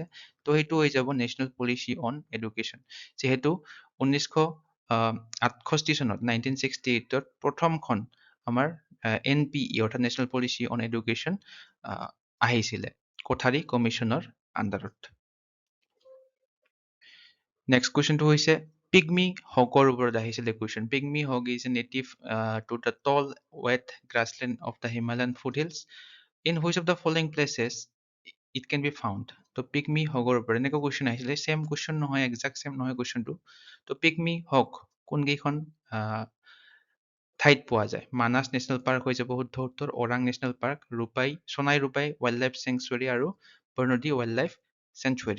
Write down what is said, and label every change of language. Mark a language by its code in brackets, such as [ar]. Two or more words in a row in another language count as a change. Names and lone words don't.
[as] তো সেইটো হৈ যাব নেশ্যনেল পলিচি অন এডুকেশ্যন। যিহেতু 1968 চনত 1968ত প্ৰথমখন আমাৰ NPE অৰ্থাৎ নেশ্যনেল পলিচি অন এডুকেশ্যন আহিছিলে কোঠাৰী কমিশ্যনৰ আণ্ডাৰত। [en] next question [as] হৈছে পিগমি হকৰ ওপৰত আহিছিলে কুৱেশ্যন। [en] Pygmy hog is a native to the tall wet grassland of the Himalayan foothills in which of the following places it can be found. [as] তো পিগমি হকৰ ওপৰত এনেকুৱা কুৱেশ্যন আহিছিলে, [en] same question [as] নহয়, [en] exact same [as] নহয় কুৱেশ্যনটো। তো পিগমি হক কোনকেইখন ঠাইত পোৱা যায়? মানাস নেশ্যনেল পাৰ্ক হৈ যাব শুদ্ধ উত্তৰ, ওৰাং নেশ্যনেল পাৰ্ক, সোণাই ৰূপাই ৱাইল্ড লাইফ চেংচুৱেৰী আৰু বৰনদী ৱাইল্ড লাইফ চেংচুৱেৰী।